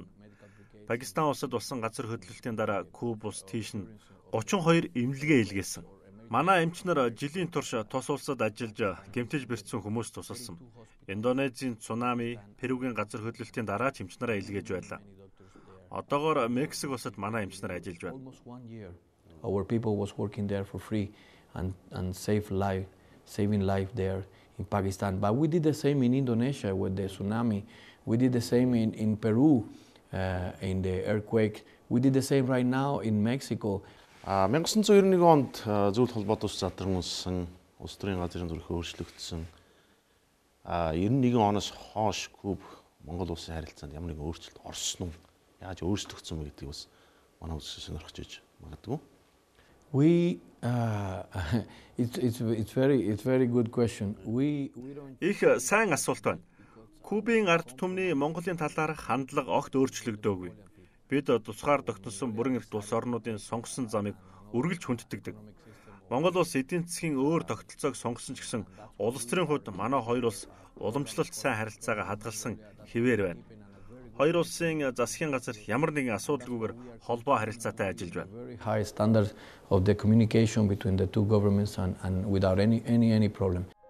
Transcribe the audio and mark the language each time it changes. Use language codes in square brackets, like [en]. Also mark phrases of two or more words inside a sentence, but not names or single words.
[mn] Пакистан улсад болсон газар хөдлөлтийн дараа Куб улс тийш нь 32 эмнэлгээ илгээсэн. Манай эмч нар жилийн турш тус улсад ажиллаж гэмтэж бэрцсэн хүмүүст тусалсан. Индонезийн цунами, Перугийн газар хөдлөлтийн дараа ч эмч нараа илгээж байлаа. Одоогоор Мексик улсад манай эмч нар ажиллаж байна. [en] Our people was working there for free and saving life there in Pakistan. But we did the same in Indonesia with the tsunami. We did the same in Peru in the earthquake. We did the same right now in Mexico. [mn] 1991 онд зөвлөлт холбоот ус задрагуулсан улс төрийн газрын зүрхээ өөрчлөгдсөн. 91 оноос хойш Куб Монгол улсын харилцаанд ямар нэгэн өөрчлөлт орсон уу? Яаж өөрчлөгдсөн бэ гэдгийг бас манай үзэгчид сонирхож иж магадгүй. [en] It's very good question. [mn] Их сайн асуулт байна. Кубын ард түмний Монголын талаарх хандлага огт өөрчлөгдөөгүй. Бид тусгаар тогтносон бүрэн эрхт улс орнуудын сонгосон замыг үргэлж хүндэтгдэг. Монгол улс эдийн засгийн өөр тогтолцоог сонгосон ч гэсэн улс төрийн хувьд манай хоёр улс уламжлалт сайн харилцаагаа хадгалсан хэвээр байна. Хоёр улсын засгийн газар ямар нэгэн асуудалгүйгээр холбоо харилцаатай ажиллаж байна. [en] Very high standards of the communication between the two governments and without any problem.